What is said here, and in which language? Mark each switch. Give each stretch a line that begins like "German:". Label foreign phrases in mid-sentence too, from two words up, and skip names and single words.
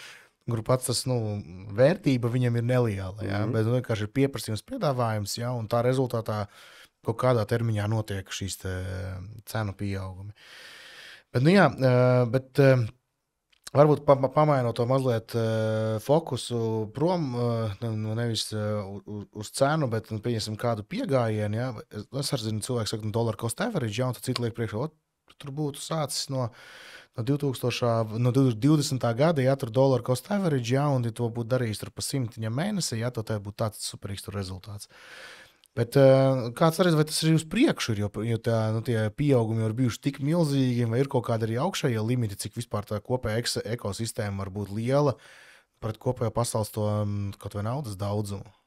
Latvian: Kur pats tas, vērtība viņam ir neliela, jā, bet vienkārši ir pieprasījums piedāvājums, jā, un tā rezultātā kaut kādā termiņā notiek šīs cenu pieaugumi. Bet, varbūt pamainot to mazliet fokusu prom, nevis uz cenu, bet pieņemsim kādu piegājienu, jā. Es arī zinu, cilvēks saka,
English: dollar cost average,
Latvian: jā, un tad citi liek priekšā, tur būtu sācis no 2020. gada, ja tur
English: dollar cost average,
Latvian: ja, un ja to būtu darījis tur pa 100 mēnesi, ja, to tā būtu tāds superīgs rezultāts. Bet kāds arī, vai tas ir uz priekšu, jo tie pieaugumi ir bijuši tik milzīgi, vai ir kaut kāda arī augšējie limiti, cik vispār tā kopēja ekosistēma var būt liela pret kopējo pasaules to kaut vai naudas daudzumu?